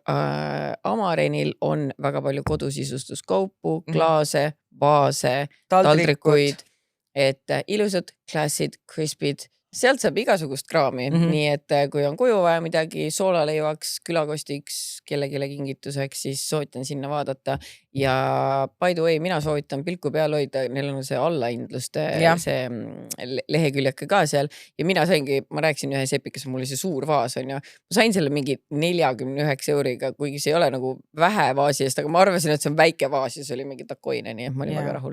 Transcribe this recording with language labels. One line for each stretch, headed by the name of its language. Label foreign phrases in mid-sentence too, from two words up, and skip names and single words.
Estonian: Amarenil on väga palju kodusisustuskaupu, klaase, vaase, taldrikuid, et ilusad, klassid, crispid. Sealt saab igasugust kraami, nii et kui on koju vaja midagi soolaleivaks, külakostiks, kellegile kingituseks, siis soovitan sinna vaadata. Ja
English: by the way,
Estonian: mina soovitan pilku peal hoida, neil on see allahindluste see leheküljake ka seal. Ja mina saingi, ma rääksin ühes epikas, mul oli see suur vaas on ju. Ma sain selle mingi 49 euriga, kuigi see ei ole nagu vähe vaasi eest, aga ma arvasin, et see on väike vaas ja see oli mingi takoine, nii et ma olin väga rahul.